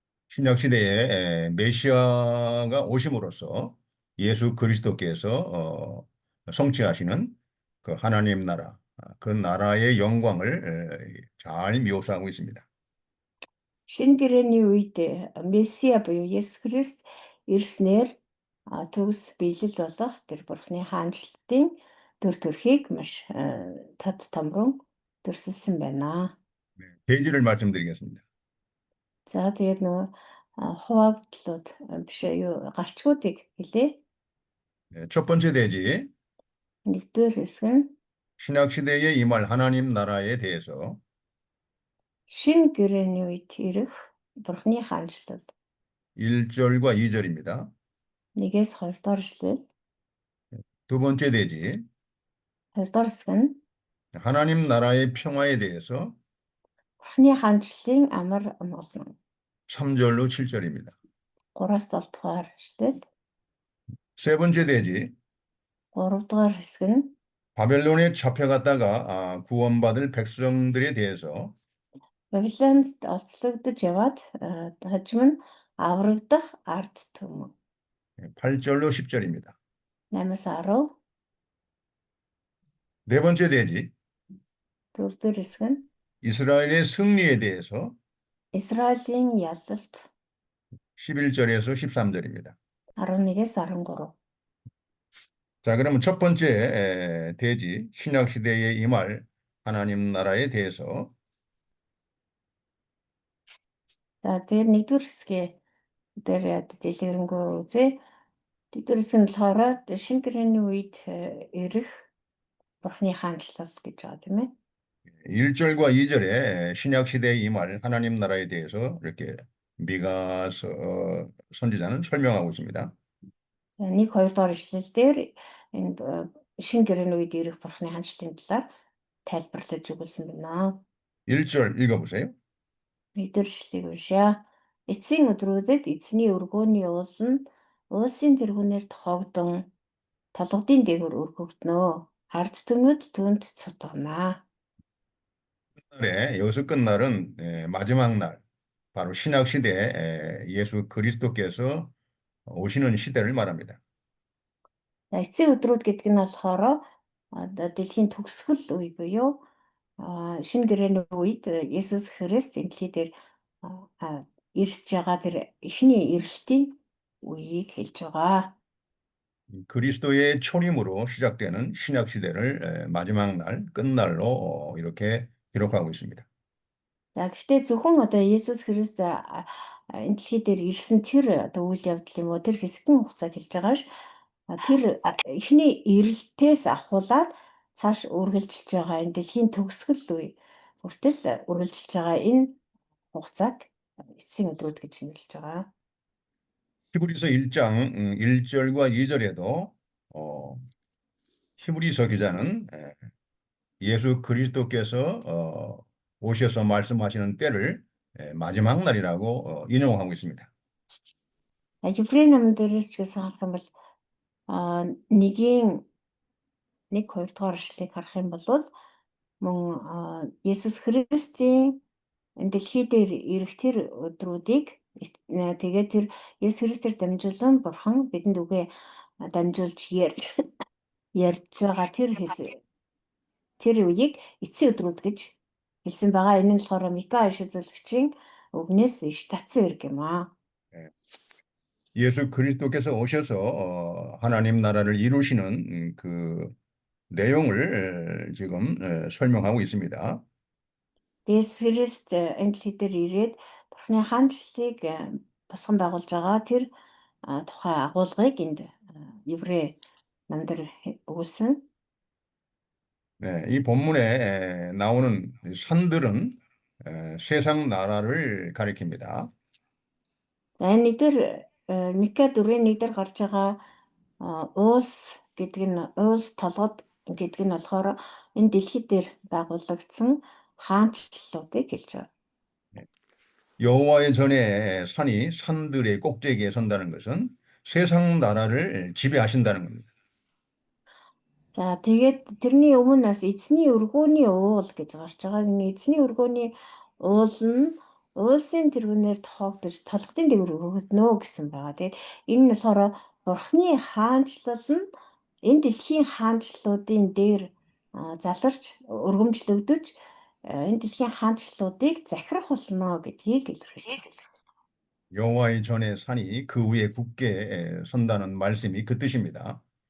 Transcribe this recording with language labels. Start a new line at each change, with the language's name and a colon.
Korean: 신약 시대에 메시아가 오심으로써 예수 그리스도께서 성취하시는 그 하나님 나라, 그 나라의 영광을 잘 묘사하고 있습니다.
Mongolian: Шинэ гэрээний үед Месиа буюу Есүс Христ ирснээр төгс биелэл болох тэр Бурхны хаанчлалын дүр төрхийг маш тод томрон дүрсэлсэн байна.
Korean: 대지를 말씀드리겠습니다.
Mongolian: За тэгээд нөгөө хуваагдлууд биш юу гарчгуудыг хэлээ.
Korean: 첫 번째 대지,
Mongolian: Нэгдүгээр хэсэг нь
Korean: 신약 시대에 임할 하나님 나라에 대해서
Mongolian: шинэ гэрээний үед ирэх Бурхны хаанчлал
Korean: 1절과 2절입니다.
Mongolian: 1-ээс 2-р эшлэл.
Korean: 두 번째 대지,
Mongolian: 2-р хэсэг нь
Korean: 하나님 나라의 평화에 대해서
Mongolian: Бурхны хаанчлалын амар амгалан
Korean: 3절로 7절입니다.
Mongolian: 3-аас 7-р эшлэл.
Korean: 세 번째 대지,
Mongolian: 3-р хэсэг нь
Korean: 바벨론에 잡혀갔다가 구원받을 백성들에 대해서
Mongolian: Бабилонд олцлогдож яваад хожим нь аврагдах ард түмэн
Korean: 8절로 10절입니다.
Mongolian: 8-аас 10.
Korean: 네 번째 대지,
Mongolian: 4-р хэсэг нь
Korean: 이스라엘의 승리에 대해서
Mongolian: Израилийн ялалт
Korean: 11절에서 13절입니다.
Mongolian: 11-ээс 13.
Korean: 자, 그러면 첫 번째 대지, 신약 시대에 임할 하나님 나라에 대해서
Mongolian: За тэгээд 1-р хэсгээ дээр дэлгэрэнгүй үзье. 1-р хэсэг нь болохоор шинэ гэрээний үед ирэх Бурхны хаанчлал гэж байгаа тийм ээ.
Korean: 1절과 2절에 신약 시대에 임할 하나님 나라에 대해서 이렇게 미가 선지자는 설명하고 있습니다.
Mongolian: 1, 2-р эшлэл дээр энэ шинэ гэрээний үед ирэх Бурхны хаанчлалын талаар тайлбарлаж өгүүлсэн байна.
Korean: 1절 읽어보세요.
Mongolian: 1-р эшлэлийг уншъя. Эцсийн өдрүүдэд эзний өргөөний уул нь уулсын тэргүүнээр тохоогдсон толгодын дээгүүр өргөгднө. Ард түмэд түүнд цутгана.
Korean: 여기서 끝날은 마지막 날, 바로 신약 시대에 예수 그리스도께서 오시는 시대를 말합니다.
Mongolian: Эцсийн өдрүүд гэдэг нь болохоор дэлхийн төгсгөл үе буюу шинэ гэрээний үед Есүс Христ энэ дэлхий дээр ирсэж байгаа тэр эхний ирэлтийн үеийг хэлж байгаа.
Korean: 그리스도의 초림으로 시작되는 신약 시대를 마지막 날, 끝날로 이렇게 기록하고 있습니다.
Mongolian: За гэхдээ зөвхөн одоо Есүс Христ энэ дэлхий дээр ирсэн тэр одоо үйл явдал юм уу тэр хэсэгэн хугацааг хэлж байгаа ш. Тэр эхний ирэлтээс ахуулаад цааш үргэлжилж байгаа энэ дэлхийн төгсгөл үе хүртэл үргэлжилж байгаа энэ хугацааг эцсийн өдрүүд гэж нэрлэж байгаа.
Korean: 히브리서 1장 1절과 2절에도 히브리서 기자는 예수 그리스도께서 오셔서 말씀하시는 때를 마지막 날이라고 인용하고 있습니다.
Mongolian: Еврей номон дээрээс ч гэсэн харах юм бол нэгийн 1-2 дугаар эшлэгийг харах юм бол мөн Есүс Христийн энэ дэлхий дээр ирэх тэр өдрүүдийг тэгээд тэр Есүс Христээр дамжуулан Бурхан бидэнд үгээ дамжуулж ярьж байгаа тэр үеийг эцсийн өдрүүд гэж хэлсэн байгаа. Энэ нь болохоор Мика иш үзүүлэгчийн үгнээс иш татсан хэрэг юм аа.
Korean: 예수 그리스도께서 오셔서 하나님 나라를 이루시는 그 내용을 지금 설명하고 있습니다.
Mongolian: Есүс Христ энэ дэлхий дээр ирээд Бурханы хаанчлалыг босгон байгуулж байгаа тэр тухай агуулгыг энд Еврей намдар өгүүлсэн.
Korean: 이 본문에 나오는 산들은 세상 나라를 가리킵니다.
Mongolian: За энэ дээр Мика 4:1 дээр гарч байгаа уус гэдэг нь уус толгод гэдэг нь болохоор энэ дэлхий дээр байгуулагдсан хаанчлалуудыг хэлж байгаа.
Korean: 여호와의 전에 산이 산들의 꼭대기에 선다는 것은 세상 나라를 지배하신다는 겁니다.
Mongolian: За тэгээд тэрний өмнө бас эзний өргөөний уул гэж гарч байгаа. Энэ эзний өргөөний уул нь уулсын тэргүүнээр тоогдож толгодын дээгүүр өргөгднө гэсэн байгаа. Тэгээд энэ нь болохоор Бурхны хаанчлал нь энэ дэлхийн хаанчлалуудын дээр заларч өргөмжлөгдөж энэ дэлхийн хаанчлалуудыг захирах болно гэдгийг илэрхийлж байна.
Korean: 여호와의 전에 산이 그 위에 굳게 선다는 말씀이 그 뜻입니다.